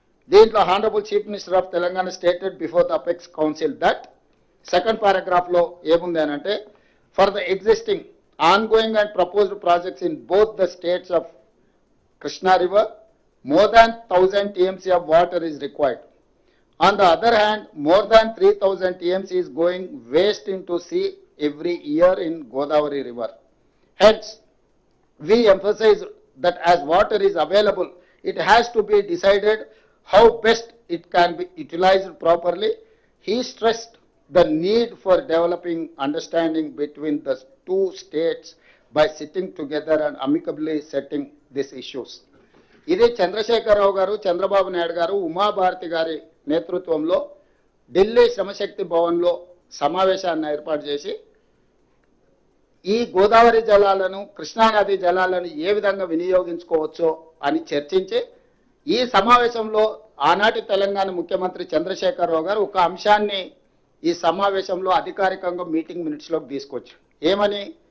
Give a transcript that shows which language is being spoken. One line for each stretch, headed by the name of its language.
English: దీంట్లో honourable chief minister of Telangana stated before the apex council that second పారాగ్రాఫ్లో
Telugu: ఏముంది అని అంటే
English: For the existing ongoing and proposed projects in both the states of Krishna River, more than 1000 TMC of water is required. On the other hand, more than 3000 TMC is going waste into sea every year in Godavari River. Hence, we emphasize that as water is available, it has to be decided how best it can be utilized properly. He stressed the need for developing understanding between the two states by sitting together and amicably setting these issues.
Telugu: ఇది చంద్రశేఖరరావు గారు, చంద్రబాబు నాయుడు గారు, ఉమాభారతి గారి నేతృత్వంలో ఢిల్లీ శ్రమశక్తి భవన్లో సమావేశాన్ని ఏర్పాటు చేసి ఈ గోదావరి జలాలను, కృష్ణానది జలాలను ఏ విధంగా వినియోగించుకోవచ్చో అని చర్చించి ఈ సమావేశంలో ఆనాటి తెలంగాణ ముఖ్యమంత్రి చంద్రశేఖరరావు గారు ఒక అంశాన్ని ఈ సమావేశంలో అధికారికంగా మీటింగ్ మినిట్స్లోకి తీసుకొచ్చారు. ఏమని?